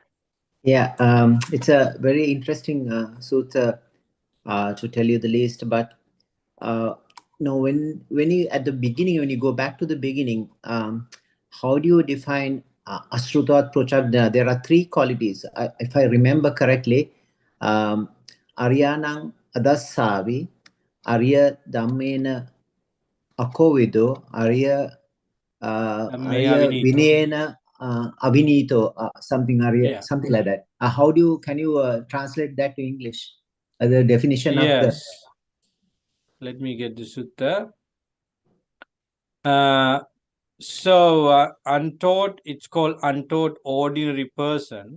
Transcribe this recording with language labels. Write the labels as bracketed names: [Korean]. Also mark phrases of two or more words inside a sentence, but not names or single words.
[English] Yeah, it's a very interesting sutta, to tell you the least. But when you at the beginning, when you go back to the beginning, how do you define [Pali] asrutat prochagna? [English] There are three qualities, if I remember correctly. [Pali] Aryanang adasavi, Arya dhammena akovido, Arya Arya Avinito. Vinayena Avinito, [English] something Arya, Yeah. something like that. Can you translate that to English? The definition of the. Yes. Let me get the sutta. Untaught, it's called untaught ordinary person.